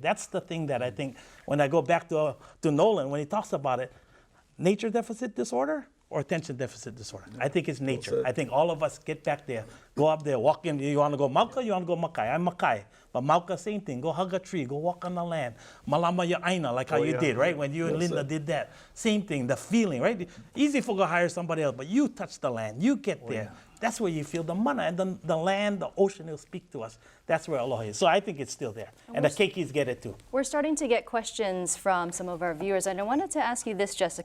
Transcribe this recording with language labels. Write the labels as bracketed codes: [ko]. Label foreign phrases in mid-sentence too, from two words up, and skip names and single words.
[en] That's the thing that I think when I go back to Nolan, when he talks about it, nature deficit disorder, or attention deficit disorder. I think it's nature. I think all of us get back there, go up there, walk in. You want to go Mauka, you want to go Makai. I'm Makai. But Mauka, same thing. Go hug a tree, go walk on the land. [haw] Malama ya aina, [en] like how you did, right? When you and Linda did that. Same thing, the feeling, right? Easy for go hire somebody else, but you touch the land, you get there. That's where you feel the mana, and the land, the ocean will speak to us. That's where Aloha is. So I think it's still there. And the keikis get it too. We're starting to get questions from some of our viewers, and I wanted to ask you this, Jessica.